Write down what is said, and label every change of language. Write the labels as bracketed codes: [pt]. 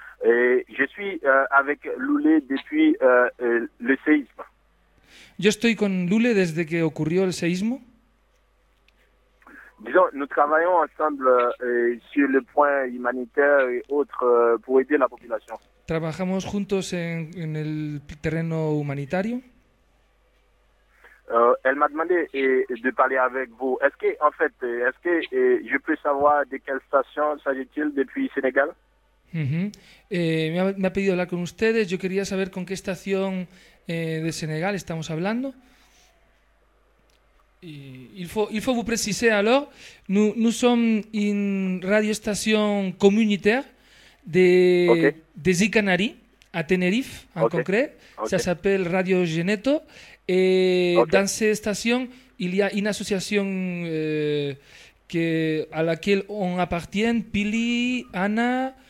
[fr] Et je suis avec Loulé depuis le séisme. [es] Yo estoy con Loulé desde que ocurrió el séisme. [fr] Disons, nous travaillons ensemble sur le point humanitaire et autres pour aider la population. [es] Trabajamos juntos en el terreno humanitario. [fr] Elle m'a demandé de parler avec vous. Est-ce que je peux savoir de quelle station s'agit-il depuis Sénégal? Uh-huh. [es] Me ha pedido hablar con ustedes. Yo quería saber con qué estación de Senegal estamos hablando. [fr] Il faut vous préciser alors, nous sommes une radiostation communautaire de Zicanari, à Tenerife en okay. concret. Okay. Ça s'appelle Radio Geneto. Et okay. dans cette station, il y a une association à laquelle on appartient, Pili, Anna...